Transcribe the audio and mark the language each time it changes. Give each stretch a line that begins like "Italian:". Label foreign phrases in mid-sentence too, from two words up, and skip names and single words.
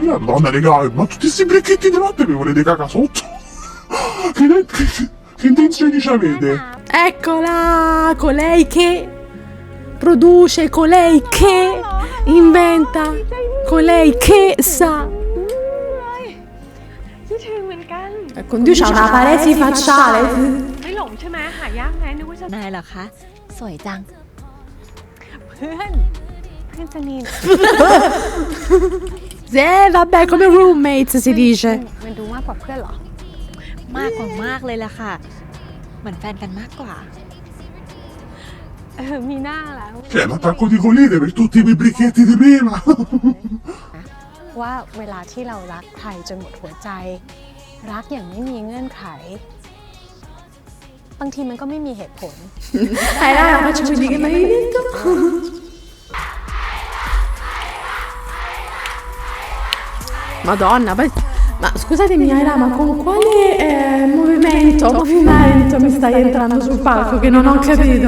Italian: Madonna, raga, ma tutti questi bricchetti di latte mi volete cagare sotto? Che intenzioni ci avete? Eccola, colei che produce, colei che inventa, colei che sa.
Thai: คิดถึงเหมือนกัน
Italian: Con Dio c'ha una paresi facciale.
Thai: ไม่หลงใช่ไหมหายากไหมนึกว่าจะนายเหรอคะ สวยจัง เพื่อนสนิท
Italian: Vabbè, come roommates si dice.
Thai: มันดูมากกว่าเพื่อนเหรอ มากกว่ามากเลยล่ะค่ะ เหมือนแฟนกันมากกว่า มีหน้าแล้ว
Italian: Che è l'attacco di colite per tutti i miei bricchetti di prima.
Thai: ว่าเวลาที่เรารักใครจนหมดหัวใจ รักอย่างไม่มีเงื่อนไข บางทีมันก็ไม่มีเหตุผล
Italian: Raga, faccio vedere che mi hai detto. Madonna, poi... Ma scusatemi, Aira, ma con quale movimento mi stai entrando sul palco che non ho capito?